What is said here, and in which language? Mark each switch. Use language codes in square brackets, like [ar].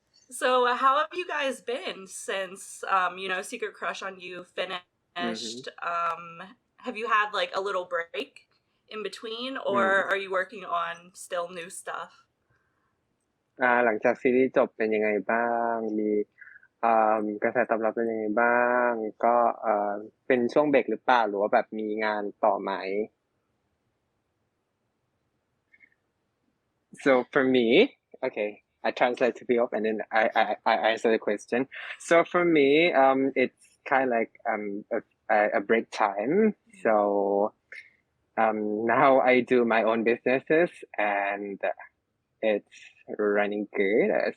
[en] So how have you guys been since Secret Crush on You finished? Have you had like a little break in between, or are you working on still new stuff? [th] หลังจากซีรีส์จบเป็นยังไงบ้างมีกระแสตอบรับเป็นยังไงบ้างก็เป็นช่วงเบรกหรือเปล่าหรือว่าแบบมีงานต่อไหม [en] So for me, okay, I translate to P.O.P and then I answer the question. So for me, it's kind of like a break time. So now I do my own businesses and it's running good.